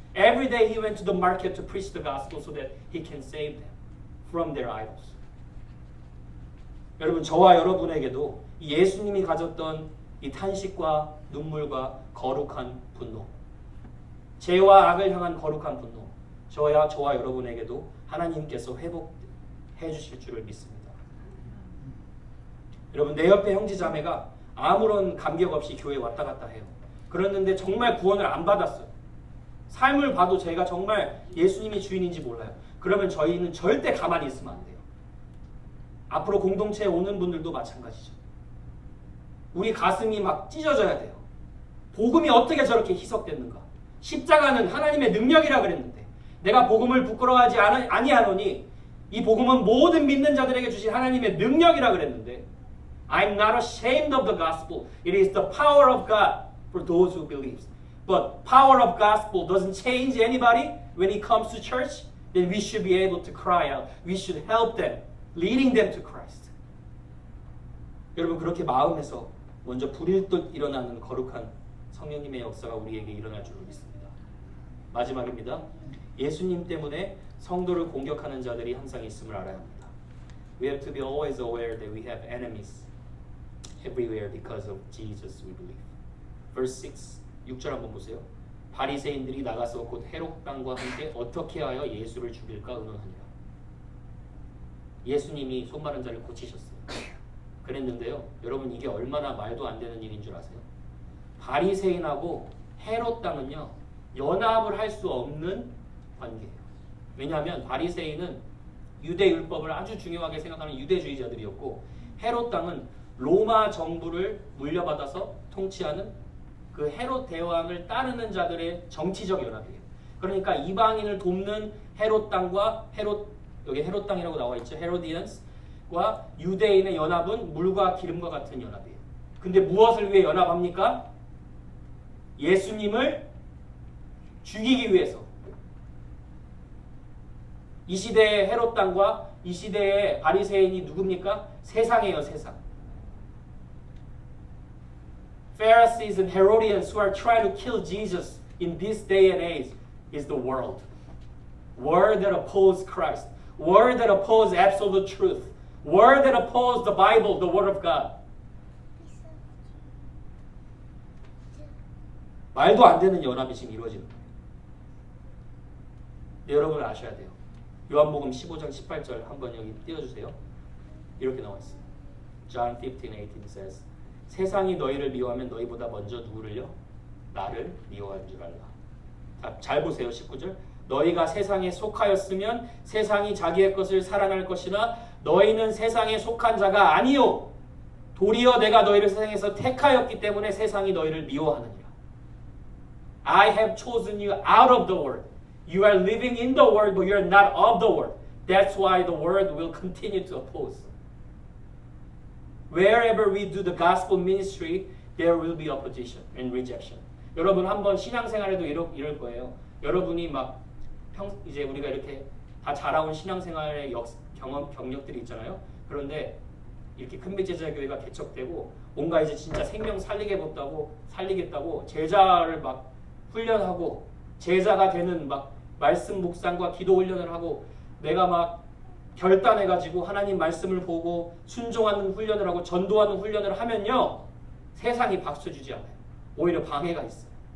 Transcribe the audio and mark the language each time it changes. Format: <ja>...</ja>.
<en>Every day he went to the market to preach the gospel so that he can save them from their idols.</en> <ko>여러분, 저와 여러분에게도 예수님이 가졌던 이 탄식과 눈물과 거룩한 분노, 죄와 악을 향한 거룩한 분노, 저와 여러분에게도 하나님께서 회복해 주실 줄을 믿습니다. 여러분, 내 옆에 형제자매가 아무런 감격 없이 교회에 왔다 갔다 해요. 그랬는데 정말 구원을 안 받았어요. 삶을 봐도 제가 정말 예수님이 주인인지 몰라요. 그러면 저희는 절대 가만히 있으면 안 돼요. 앞으로 공동체에 오는 분들도 마찬가지죠. 우리 가슴이 막 찢어져야 돼요. 복음이 어떻게 저렇게 희석됐는가? 십자가는 하나님의 능력이라 그랬는데 내가 복음을 부끄러워하지 아니하노니 이 복음은 모든 믿는 자들에게 주신 하나님의 능력이라 그랬는데</ko> <en>I'm not ashamed of the gospel. It is the power of God for those who believe. But power of gospel doesn't change anybody when it comes to church. Then we should be able to cry out. We should help them, leading them to Christ.</en> <ko>여러분 그렇게 마음에서 먼저 불일 듯 일어나는 거룩한 성령님의 역사가 우리에게 일어날 줄 믿습니다. 마지막입니다. 예수님 때문에 성도를 공격하는 자들이 항상 있음을 알아야 합니다.</ko> <en>We have to be always aware that we have enemies everywhere because of Jesus we believe. Verse 6,</en> <ko>6절 한번 보세요. 바리새인들이 나가서 곧 헤롯 왕과 함께 어떻게 하여 예수를 죽일까 의논하니라. 예수님이 손 마른 자를 고치셨어요. 그랬는데요. 여러분 이게 얼마나 말도 안 되는 일인 줄 아세요? 바리새인하고 헤롯 왕은요. 연합을 할 수 없는 관계예요. 왜냐하면 바리새인은 유대 율법을 아주 중요하게 생각하는 유대주의자들이었고 헤롯 왕은 로마 정부를 물려받아서 통치하는 그 헤롯 대왕을 따르는 자들의 정치적 연합이에요. 그러니까 이방인을 돕는 헤롯 왕과 여기 헤롯 왕이라고 나와 있죠. 헤로디언스과 유대인의 연합은 물과 기름과 같은 연합이에요. 근데 무엇을 위해 연합합니까? 예수님을 죽이기 위해서. 이 시대의 헤롯 왕과 이 시대의 바리새인이 누굽니까? 세상이에요, 세상.</ko> <en>Pharisees and Herodians who are trying to kill Jesus in this day and age is the world. World that oppose Christ. World that oppose absolute truth. World that oppose the Bible, the Word of God.</en> <ko>말도 안 되는 연합이 지금 이루어지는 거예요. 여러분 아셔야 돼요. 요한복음 15장 18절 한번 여기 띄워주세요. 이렇게 나와 있어요.</ko> <en>John 15:18 says</en> <ko>세상이 너희를 미워하면 너희보다 먼저 누구를요? 나를 미워한 줄 알라. 자, 잘 보세요. 19절 너희가 세상에 속하였으면 세상이 자기의 것을 사랑할 것이나 너희는 세상에 속한 자가 아니요 도리어 내가 너희를 세상에서 택하였기 때문에 세상이 너희를 미워하느니라.</ko> <en>I have chosen you out of the world. You are living in the world, but you are not of the world. That's why the world will continue to oppose. Wherever we do the gospel ministry, there will be opposition and rejection.</en> <ko>여러분 한번 신앙생활에도 이럴 거예요. 여러분이 막 이제 우리가 이렇게 다 자라온 신앙생활의 경력들이 있잖아요. 그런데 이렇게 큰빛제자교회가 개척되고 뭔가 이제 진짜 생명 살리겠다고 제자를 막 훈련하고 제자가 되는 막 말씀 묵상과 기도 훈련을 하고 내가 막 결단해가지고 하나님 말씀을 보고 순종하는 훈련을 하고 전도하는 훈련을 하면요 세상이 박수 주지 않아요. 오히려 방해가 있어요.</ko>